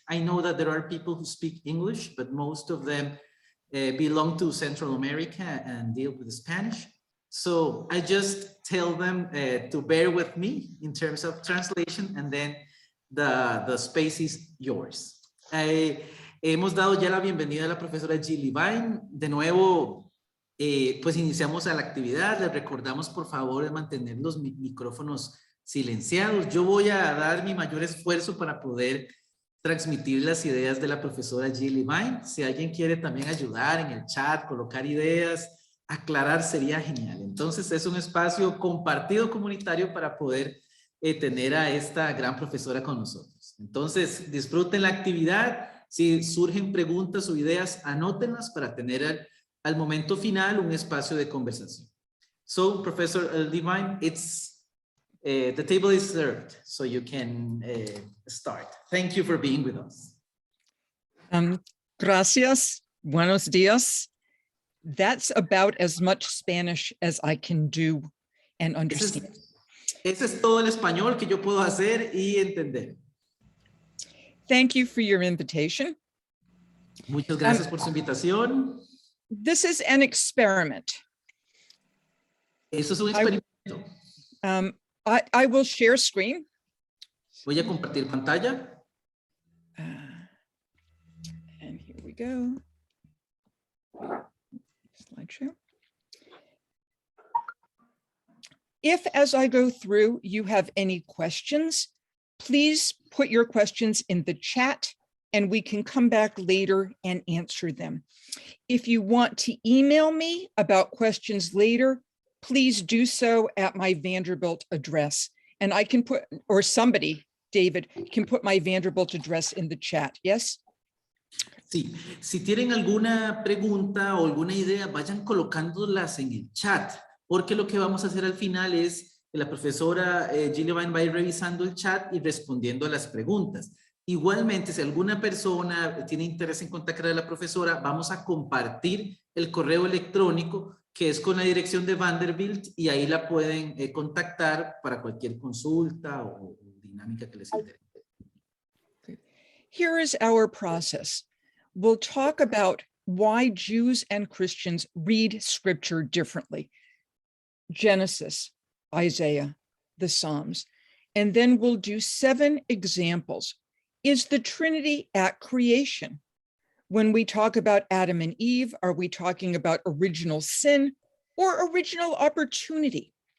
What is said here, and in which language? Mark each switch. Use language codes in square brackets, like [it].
[en] I know that there are people who speak English, but most of them belong to Central America and deal with Spanish. So I just tell them to bear with me in terms of translation, and then the space is yours. [es] Hemos dado ya la bienvenida a la profesora Jill Levine. De nuevo, pues iniciamos a la actividad. Les recordamos, por favor, de mantener los micrófonos silenciados. Yo voy a dar mi mayor esfuerzo para poder transmitir las ideas de la profesora Jill Levine. Si alguien quiere también ayudar en el chat, colocar ideas, aclarar, sería genial. Entonces es un espacio compartido comunitario para poder tener a esta gran profesora con nosotros. Entonces disfruten la actividad. Si surgen preguntas o ideas, anótenlas para tener al momento final un espacio de conversación. [en] So, Professor Levine, the table is served, so you can start. Thank you for being with us. [es] Gracias. Buenos dias. [en] That's about as much Spanish as I can do and understand. [es] Ese es todo el español que yo puedo hacer y entender. [en] Thank you for your invitation. [es] Muchas gracias por su invitación. [en] This is an experiment. [es] Eso es un experimento. [en] I will share screen. [es] Voy a compartir pantalla. [en] And here we go. Slideshow. If, as I go through, you have any questions, please put your questions in the chat and we can come back later and answer them. If you want to email me about questions later, please do so at my Vanderbilt address. And I can put, or somebody, David, can put my Vanderbilt address in the chat. Yes? [es] Sí, si tienen alguna pregunta o alguna idea, vayan colocándolas en el chat, porque lo que vamos a hacer al final es que la profesora Jill Levine va a ir revisando el chat y respondiendo a las preguntas. Igualmente, si alguna persona tiene interés en contactar a la profesora, vamos a compartir el correo electrónico que es con la dirección de Vanderbilt y ahí la pueden contactar para cualquier consulta o dinámica que les interese. [en] Here is our process. We'll talk about why Jews and Christians read scripture differently. Genesis, Isaiah, the Psalms, and then we'll do 7 examples. Is the Trinity at creation? When we talk about Adam and Eve, are we talking about original sin or original opportunity?